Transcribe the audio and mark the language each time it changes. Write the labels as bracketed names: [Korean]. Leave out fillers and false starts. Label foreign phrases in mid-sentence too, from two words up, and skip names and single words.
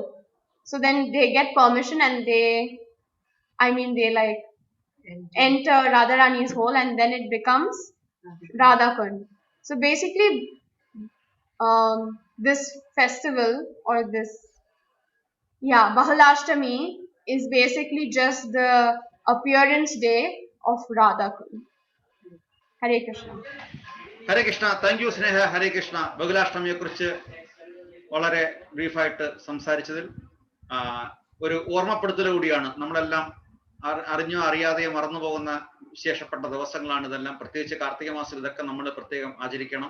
[English] So then they get permission and they like enter Radharani's hole, and then it becomes Radhakund. So basically this festival or this Bahulashtami is basically just the appearance day of Radhakund. [Sanskrit] Hare Krishna. ഹരേ കൃഷ്ണ. [English] thank you [Malayalam] സ്നേഹ. [Sanskrit] ഹരേ കൃഷ്ണ. [Malayalam] ബഹുലാഷ്ടമിയെ കുറിച്ച് വളരെ ബ്രീഫായിട്ട് സംസാരിച്ചതിൽ ഒരു ഓർമ്മപ്പെടുത്തൽ കൂടിയാണ്. നമ്മളെല്ലാം അറിഞ്ഞോ അറിയാതെയോ മറന്നു പോകുന്ന വിശേഷപ്പെട്ട ദിവസങ്ങളാണ് ഇതെല്ലാം. പ്രത്യേകിച്ച് കാർത്തിക മാസം ഇതൊക്കെ നമ്മൾ പ്രത്യേകം ആചരിക്കണം.